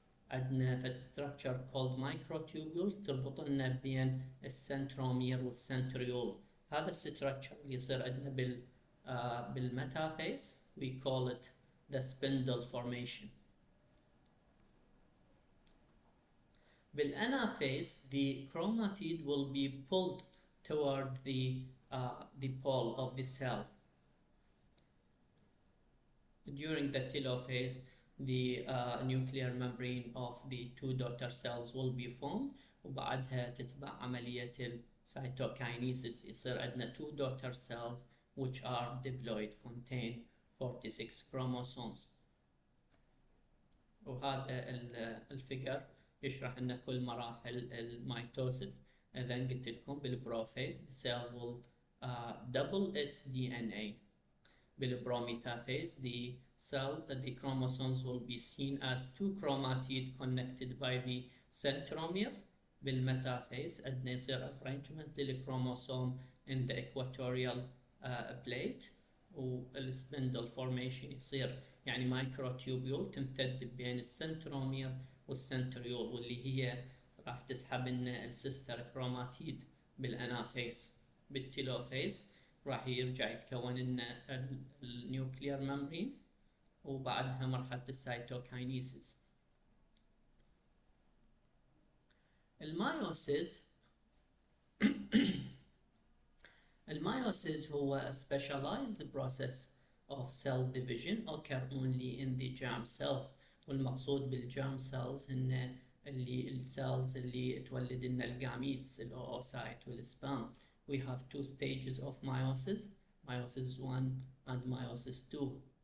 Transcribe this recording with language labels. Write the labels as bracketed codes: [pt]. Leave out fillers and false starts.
[ar] عندنا فد [en] structure called microtubules [ar] تربط لنا بين السنترومير والسنتريول. هذا الستركتشر اللي يصير عندنا بالمetaphase [en] we call it the spindle formation. بالanaphase the chromatid will be pulled toward the pole of the cell. During the telophase the nuclear membrane of the two daughter cells will be formed [ar] وبعدها تتبع عملية السيتوكاينيسيس. يصير عندنا [en] two daughter cells which are diploid contain 46 chromosomes. [ar] وهذا الفيجر يشرح لنا كل مراحل الميتوسيس. إذا قلت لكم بالبروفيس [en] the cell will double its DNA. بالبروميتافيز the chromosomes will be seen as two chromatids connected by the centromere. [ar] بالميتافيز عندنا يصير arrangement للكروموسوم [en] in the equatorial plate [ar] والspindle formation يصير، يعني مايكروتيوبيول تمتد بين السنترومير والسنتريول واللي هي راح تسحب لنا السيستر كروماتيد بالانافيس. بالتيلوفيس راح يرجع يتكون لنا النيوكلير ممبرين وبعدها مرحلة السيتوكاينيسيس. المايوسيس المايوسيس هو [en] a specialized process of cell division occur only in the germ cells. [ar] والمقصود بالجيرم سيلز هن اللي السيلز اللي تولد لنا الجاميتس الاوسايت والسبام. [en] We have two stages of meiosis, meiosis 1 and meiosis 2.